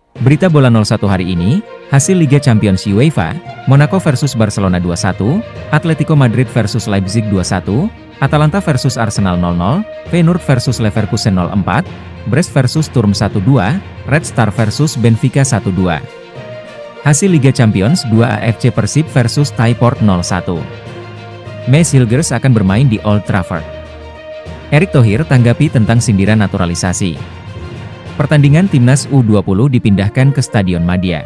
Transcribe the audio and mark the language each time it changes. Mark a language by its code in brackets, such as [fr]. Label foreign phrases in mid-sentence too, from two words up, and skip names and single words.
[id] Berita bola 01 hari ini, hasil Liga Champions UEFA, Monaco versus Barcelona 2-1, Atletico Madrid versus Leipzig 2-1, Atalanta versus Arsenal 0-0, Feyenoord versus Leverkusen 0-4, Brest versus Sturm 1-2, Red Star versus Benfica 1-2. Hasil Liga Champions 2 AFC Persib versus Taiport 0-1. Maes Hilgers akan bermain di Old Trafford. Erick Thohir tanggapi tentang sindiran naturalisasi. Pertandingan Timnas U20 dipindahkan ke Stadion Madia.